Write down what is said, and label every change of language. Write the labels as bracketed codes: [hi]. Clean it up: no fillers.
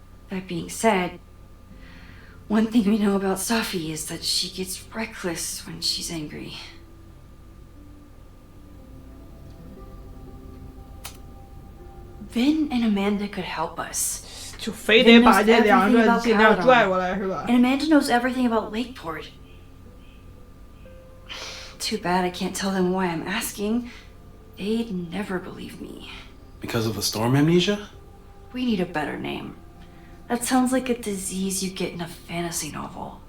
[en] That being said, one thing we know about Safi is that she gets reckless when she's angry. Vin and Amanda could help us. [zh] 就非得把这两个尽量拽过来是吧？ [en] And Amanda knows everything about Lakeport. Too bad I can't tell them why I'm asking. They'd never believe me. Because of the storm amnesia? We need a better name. That sounds like a disease you get in a fantasy novel.